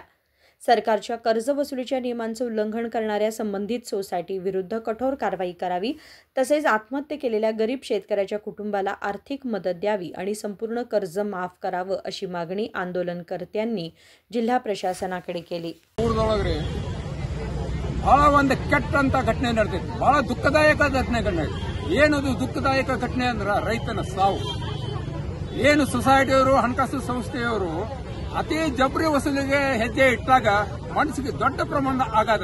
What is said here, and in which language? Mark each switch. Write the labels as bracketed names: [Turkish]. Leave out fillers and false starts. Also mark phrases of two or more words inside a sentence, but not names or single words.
[Marathi] सरकारच्या कर्ज वसुलीच्या नियमांचं उल्लंघन करणाऱ्या संबंधित सोसायटी विरुद्ध कठोर कारवाई करावी, तसेच आत्महत्या केलेल्या गरीब शेतकऱ्याच्या कुटुंबाला आर्थिक मदत द्यावी आणि संपूर्ण कर्ज माफ करावं अशी मागणी आंदोलनकर्त्यांनी जिल्हा प्रशासनाकडे केली। [Kannada] ಬಹಳ ಒಂದು ಕೆಟ್ಟಂತ ಘಟನೆ ನಡೆದಿದೆ। ಬಹಳ ದುಃಖದಾಯಕ ಘಟನೆ ಏನದು ದುಃಖದಾಯಕ ಘಟನೆ ಅಂದ್ರೆ ರೈತನ ಸಾವು। ಏನು ಸೊಸೈಟಿಯವರು ಹಣಕಾಸು ಸಂಸ್ಥೆಯವರು ಅತಿ ಜಬರಿ ವಸೂಲಿಗೆ ಹೆಜ್ಜೆ ಇಟ್ಟಾಗ ಮನಸ್ಸಿಗೆ ದೊಡ್ಡ ಪ್ರಮಾಣದ ಆಘಾತ।